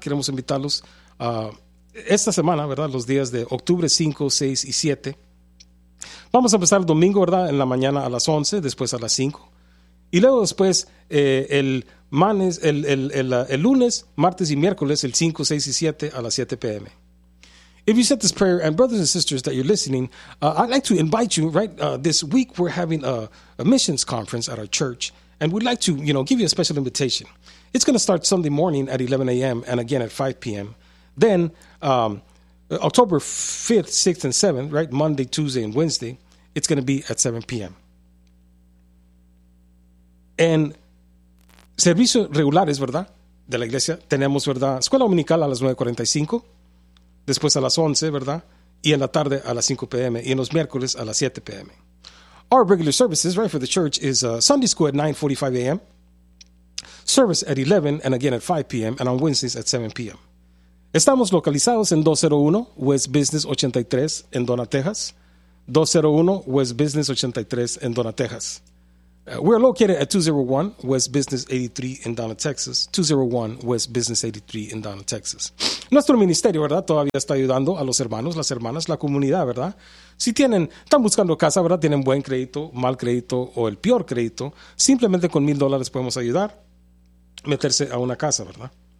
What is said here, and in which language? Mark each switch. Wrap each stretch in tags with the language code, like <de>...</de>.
<es>Queremos invitarlos a... esta semana, ¿verdad? Los días de octubre 5, 6 y 7. Vamos a empezar el domingo, ¿verdad? En la mañana a las 11, después a las 5. Y luego después el lunes, martes y miércoles, el 5, 6 y 7 a las 7 p.m.</es> <en>If you said this prayer, and brothers and sisters that you're listening, I'd like to invite you, right? This week we're having a missions conference at our church. And we'd like to, you know, give you a special invitation. It's going to start Sunday morning at 11 a.m. and again at 5 p.m. Then, October 5th, 6th, and 7th, right, Monday, Tuesday, and Wednesday, it's going to be at 7 p.m.</en> <es>En servicios regulares, ¿verdad?, de la iglesia, tenemos, ¿verdad?, escuela dominical a las 9:45, después a las 11, ¿verdad?, y en la tarde a las 5 p.m., y en los miércoles a las 7 p.m.</es> <en>Our regular services, right, for the church is Sunday school at 9:45 a.m., service at 11, and again at 5 p.m., and on Wednesdays at 7 p.m.</en> <es>Estamos localizados en 201 West Business 83 en Donna, Texas. 201 West Business 83 en Donna, Texas.</es> <en>We're located at 201 West Business 83 in Donna, Texas. 201 West Business 83 in Donna, Texas.</en> <es>Nuestro ministerio, ¿verdad? Todavía está ayudando a los hermanos, las hermanas, la comunidad, ¿verdad? Si tienen, están buscando casa, ¿verdad? Tienen buen crédito, mal crédito o el peor crédito. Simplemente con $1,000 podemos ayudar a meterse a una casa, ¿verdad?</es>